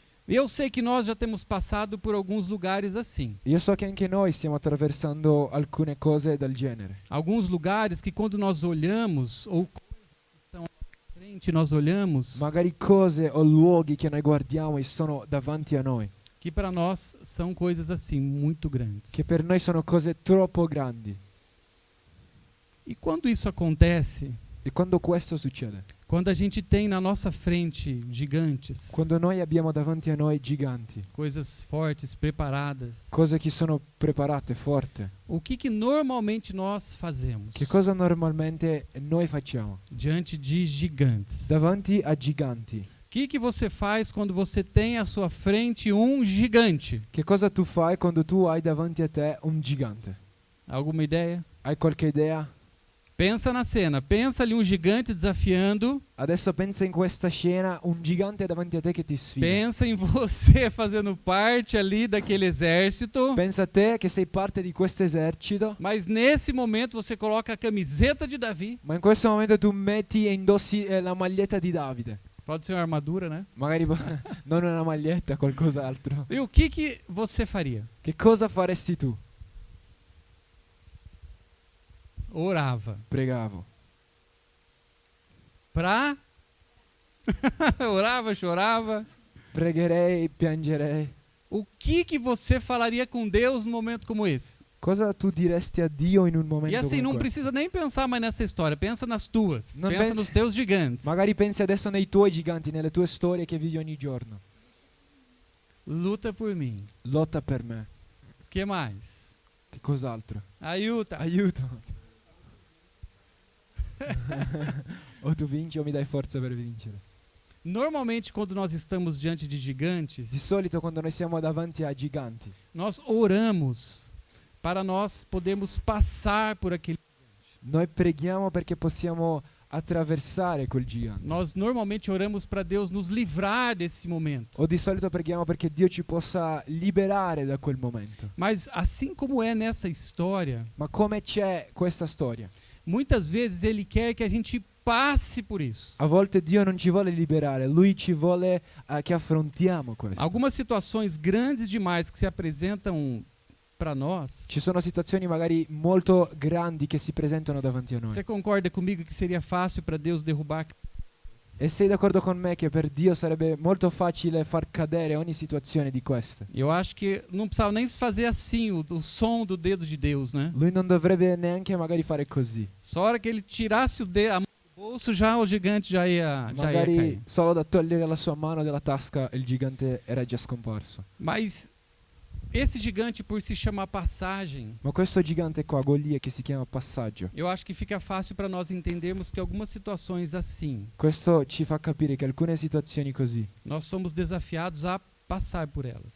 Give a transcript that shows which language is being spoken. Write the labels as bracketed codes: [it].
[pt] Eu sei que nós já temos passado por alguns lugares assim. [it] Io so che anche noi stiamo attraversando alcune cose del genere. [pt] Alguns lugares que quando nós olhamos, ou coisas que estão à frente, nós olhamos, [it] Magari cose o luoghi che noi guardiamo e sono davanti a noi, [pt] que para nós são coisas assim, muito grandes. [it] che per noi sono cose troppo grandi. [pt] E quando isso acontece, [it] E quando questo succede, [pt] quando a gente tem na nossa frente gigantes, [it] quando noi abbiamo davanti a noi giganti, [pt] coisas fortes, preparadas, [it] cose che sono preparate, forti, [pt] o que normalmente nós fazemos [it] che cosa normalmente noi facciamo? [pt] diante de gigantes? [it] Davanti a giganti. [pt] O que você faz quando você tem à sua frente um gigante? [it] Che cosa tu fai quando tu hai davanti a te un gigante? [pt] Alguma ideia? [it] Hai qualche idea? [pt] Pensa na cena, pensa ali um gigante desafiando, [it] Adesso pensa in questa scena, un gigante davanti a te che ti sfida. [pt] pensa em você fazendo parte ali daquele exército, [it] Pensa a te che sei parte di questo esercito, [pt] mas nesse momento você coloca a camiseta de Davi, [it] ma in questo momento tu metti e indossi la maglietta di Davide. [pt] pode ser uma armadura, né? [it] Magari non una maglietta, qualcos'altro. [pt] E o que você faria? [it] Che cosa faresti tu? [pt] Orava. [it] Pregavo. [pt] Pra? Orava, chorava. [it] Pregherei, piangerei. [pt] O que você falaria com Deus num momento como esse? [it] Cosa tu diresti a Dio in un momento [pt] E assim, [it] come [pt] não [it] questo? [pt] precisa nem pensar mais nessa história. Pensa nas tuas. Não [it] Pensa [pt] pense- [it] nos teus gigantes. Magari pensi adesso nei tuoi giganti, nelle tue storie che vivi ogni giorno. [pt] luta por mim. [it] lotta per me. [pt] Que mais? [it] Che cos'altro? Aiuta. Aiuto. O tu vinci o mi dai forza per vincere. [pt] Normalmente, quando nós estamos diante de [it] Di [pt] gigantes, [it] solito quando noi siamo davanti a giganti, [pt] nós oramos para nós podermos passar por aquele. [it] noi preghiamo perché possiamo attraversare quel gigante. [pt] Nós normalmente oramos para Deus nos livrar desse momento. [it] O di solito preghiamo perché Dio ci possa liberare da quel momento. [pt] Mas assim como é nessa história, [it] Ma come c'è questa storia? [pt] muitas vezes Ele quer que a gente passe por isso. [it] A volte Dio non ci vuole liberare, Lui ci vuole che affrontiamo questo. [pt] Algumas situações grandes demais que se apresentam para nós. [it] Ci sono situazioni magari molto grandi che si presentano davanti a noi. [pt] Você concorda comigo que seria fácil para Deus derrubar? [it] E sei d'accordo con me che per Dio sarebbe molto facile far cadere ogni situazione di queste? [pt] Eu acho que não precisava nem fazer assim o som do dedo de Deus, né? [it] Lui non dovrebbe neanche magari fare così. [pt] Só a hora que ele tirasse a mão do bolso, já o gigante já ia [it] Magari [pt] cair. [it] solo da togliere la sua mano dalla tasca il gigante era già scomparso. [pt] Mas esse gigante, por se chamar passagem, [it] Ma questo gigante qua, Golia, che si chiama passaggio, [pt] eu acho que fica fácil para nós entendermos que algumas situações assim, [it] questo ci fa capire che alcune situazioni così, [pt] nós somos desafiados a passar por elas.